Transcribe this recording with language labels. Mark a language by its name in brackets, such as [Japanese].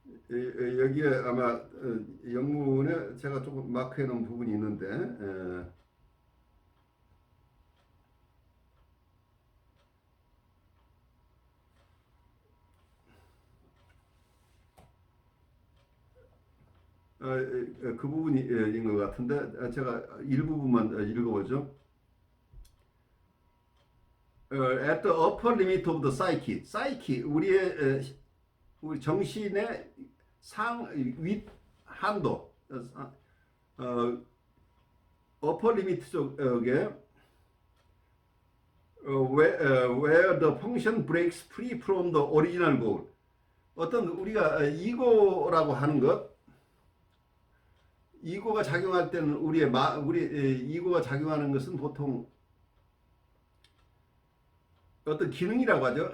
[Korean] 여기에 아마 영문에 제가 조금 마크해 놓은 부분이 있는데, 그 부분인 것 같은데 제가 일부분만 읽어보죠. [English] At the upper limit of the psyche, [Korean] 우리 정신의 윗 한도, [English] upper limit [Korean] 쪽에 [English] where the function breaks free from the original goal. [Korean] 어떤 우리가 이고라고 하는 것, 이고가 작용할 때는 우리 이고가 작용하는 것은 보통 어떤 기능이라고 하죠.